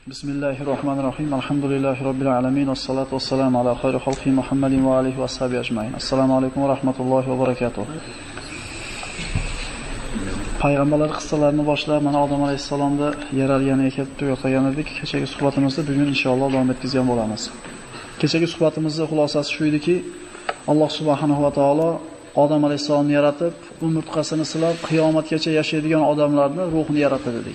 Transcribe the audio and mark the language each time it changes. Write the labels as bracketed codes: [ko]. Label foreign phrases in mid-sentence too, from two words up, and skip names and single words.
[ar] بسم الله الرحمن الرحيم. الحمد لله رب العالمين. والصلاة والسلام على خير خلق محمد وآله وأصحابه أجمعين. السلام عليكم ورحمة الله وبركاته. [uz] Payg'ambarlar qissalarini boshlab, mana Odam alayhisalomni yaralganiga kelib tugagan edik. Kechagi suhbatimizni bugun inshaalloh davom etkazgan bo'lamiz. Kechagi suhbatimizning xulosasi shu ediki, Alloh [ar] سبحانه وتعالى [uz] Odam alayhisalomni yaratib, umurtqasini silab, qiyomatgacha yashaydigan odamlarni ruhini yaratdi dedik.